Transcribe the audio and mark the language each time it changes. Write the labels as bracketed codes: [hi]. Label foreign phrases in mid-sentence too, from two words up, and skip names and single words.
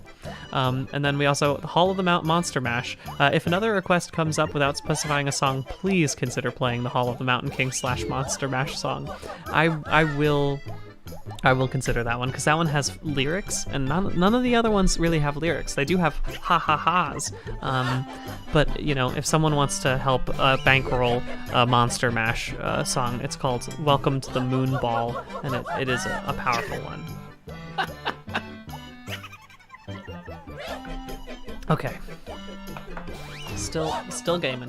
[en] And then we also, Hall of the Mount Monster Mash. If another request comes up without specifying a song, please consider playing the Hall of the Mountain King / Monster Mash song. I will I will consider that one because that one has lyrics, and none of the other ones really have lyrics. They do have ha ha ha's, but you know, if someone wants to help bankroll a Monster Mash song, it's called "Welcome to the Moon Ball," and it is a powerful one. Okay. Still gaming.